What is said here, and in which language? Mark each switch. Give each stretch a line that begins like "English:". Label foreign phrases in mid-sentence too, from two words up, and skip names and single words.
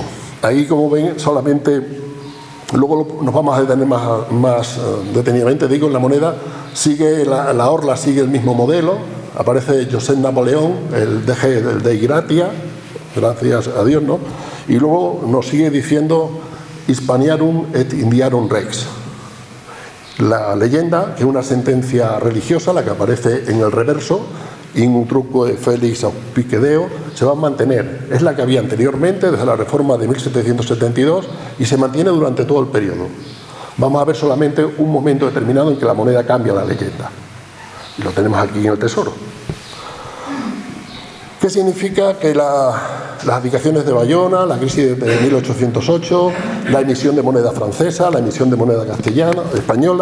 Spanish: Ahí, como ven, solamente, luego nos vamos a detener más detenidamente, digo, en la moneda sigue, la orla sigue el mismo modelo, aparece Josep Napoleón, el
Latin: Dei Gratia,
Spanish: gracias a Dios, ¿no? Y luego nos sigue diciendo
Latin: Hispaniarum et Indiarum Rex.
Spanish: La leyenda, que es una sentencia religiosa, la que aparece en el reverso,
Latin: in utroque Felix auspicedeo,
Spanish: se va a mantener. Es la que había anteriormente, desde la reforma de 1772, y se mantiene durante todo el periodo. Vamos a ver solamente un momento determinado en que la moneda cambia la leyenda. Y lo tenemos aquí en el tesoro. ¿Qué significa que las abdicaciones de Bayona, la crisis de 1808, la emisión de moneda francesa, la emisión de moneda castellana, española?